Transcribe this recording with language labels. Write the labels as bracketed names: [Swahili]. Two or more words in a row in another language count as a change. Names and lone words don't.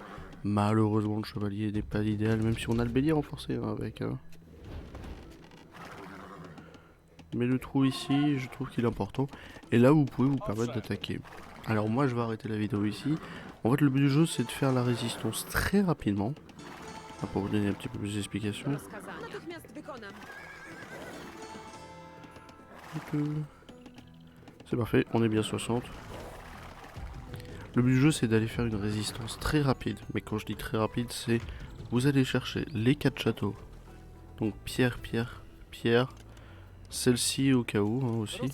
[French] Malheureusement, le chevalier n'est pas l'idéal, même si on a le bélier renforcé hein, avec. Hein. Mais le trou ici, je trouve qu'il est important. Et là, vous pouvez vous permettre d'attaquer. Alors moi, je vais arrêter la vidéo ici. En fait, le but du jeu, c'est de faire la résistance très rapidement. Ah, pour vous donner un petit peu plus d'explications. [Polish] Rozkazania. Natychmiast wykonam. [French] C'est parfait, on est bien 60. Le but du jeu, c'est d'aller faire une résistance très rapide. Mais quand je dis très rapide, c'est... Vous allez chercher les 4 châteaux. Donc pierre, pierre, pierre. Celle-ci au cas où hein, aussi.